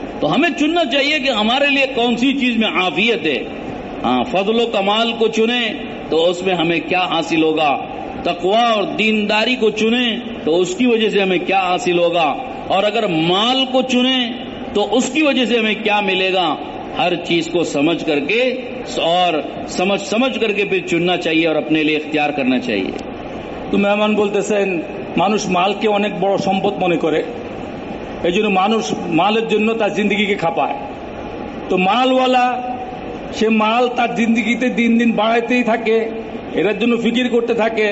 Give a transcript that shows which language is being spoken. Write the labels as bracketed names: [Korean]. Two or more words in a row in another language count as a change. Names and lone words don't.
[Urdu] تو ہمیں چننا چاہیے کہ ہمارے لیے کون سی چیز میں عافیت ہے، ہاں فضل و کمال کو چنیں تو اس میں ہمیں کیا حاصل ہوگا، تقوی اور دینداری کو چنیں تو اس کی وجہ سے ہمیں کیا حاصل ہوگا، اور اگر مال کو چنیں تو اس کی وجہ سے ہمیں کیا ملے گا، ہر چیز کو سمجھ کر کے اور سمجھ کر کے پھر چننا چاہیے اور اپنے لیے اختیار کرنا چاہیے۔ [Bangla] তো মেহমান বলতেছেন মানুষ মালকে অনেক বড় সম্পদ মনে করে, এই জন্য মানুষ মালের জন্য তার জিন্দগিকে খাপায়। তো মালওয়ালা সে মাল তার জিন্দগিতে দিন দিন বাড়াইতেই থাকে, এটার জন্য ফিকির করতে থাকে।